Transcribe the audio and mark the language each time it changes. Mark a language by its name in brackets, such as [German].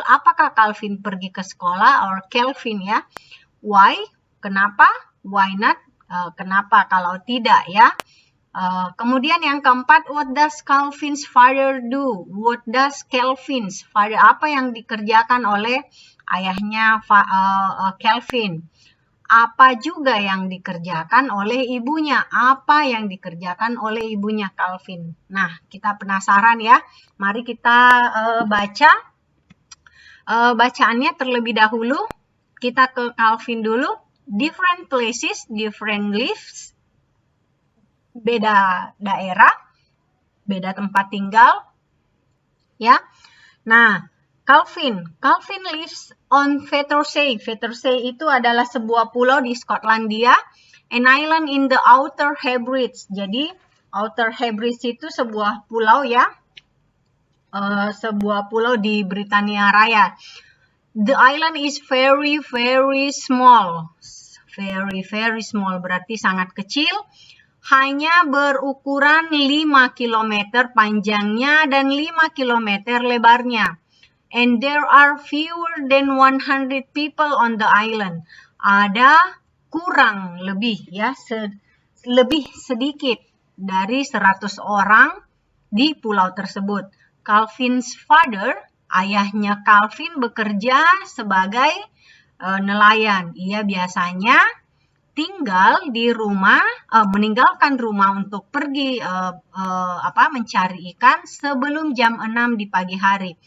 [Indonesian] Apakah Calvin pergi ke sekolah? Or Calvin, ya. Why? Kenapa? [English] Why not? [Indonesian] Kenapa kalau tidak, ya. Kemudian yang keempat, [English] what does Calvin's father do? What does Calvin's father? [Indonesian] Apa yang dikerjakan oleh ayahnya Calvin? Apa juga yang dikerjakan oleh ibunya? Apa yang dikerjakan oleh ibunya Calvin? Nah, kita penasaran, ya. Mari kita baca bacaannya terlebih dahulu. Kita ke Calvin dulu. [English] Different places, different lives. [Indonesian] beda daerah, beda tempat tinggal, ya. [English] Nah, Calvin lives on Fetersay. [Indonesian] Fetersay itu adalah sebuah pulau di Skotlandia, [English] an island in the Outer Hebrides. [Indonesian] Jadi, Outer Hebrides itu sebuah pulau ya, sebuah pulau di Britania Raya. [English] The island is very small. Very small, [Indonesian] berarti sangat kecil. Hanya berukuran 5 km panjangnya dan 5 km lebarnya. [English] And there are fewer than 100 people on the island. [Indonesian] Ada kurang lebih ya, lebih sedikit dari 100 orang di pulau tersebut. [English] Calvin's father, [Indonesian] ayahnya Calvin, bekerja sebagai nelayan. Ia biasanya tinggal di rumah, meninggalkan rumah untuk pergi mencari ikan sebelum jam 6 di pagi hari.